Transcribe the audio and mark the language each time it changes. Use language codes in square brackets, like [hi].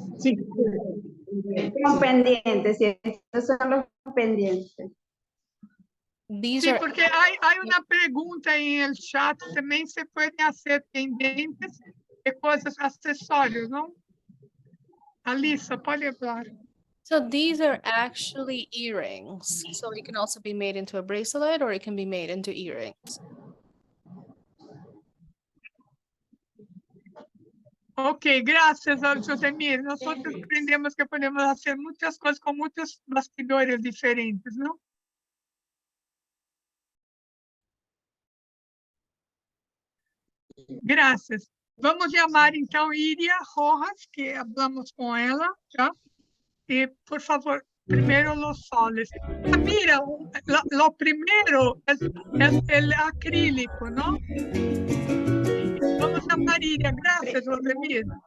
[es] Sí. Son pendientes, sí, estos son los pendientes. [en] These [es] Sí, [en] are [es] porque hay una pregunta en el chat, también se pueden hacer pendientes de cosas, accesorios, ¿no? Alisa, [pt] pode [es] hablar. [en] So these are actually earrings. So it can also be made into a bracelet, or it can be made into earrings. [es] Ok, gracias, Josemir. Nosotros aprendemos que podemos hacer muchas cosas con muchos bastidores diferentes, ¿no? Gracias. [pt] Vamos chamar, então, Iria Rojas, que falamos com ela, tá? [es] E, por favor, [pt] primeiro [es] los soles. Ah, mira, lo primero es el acrílico, ¿no? Vamos a María. Gracias, Rosemir.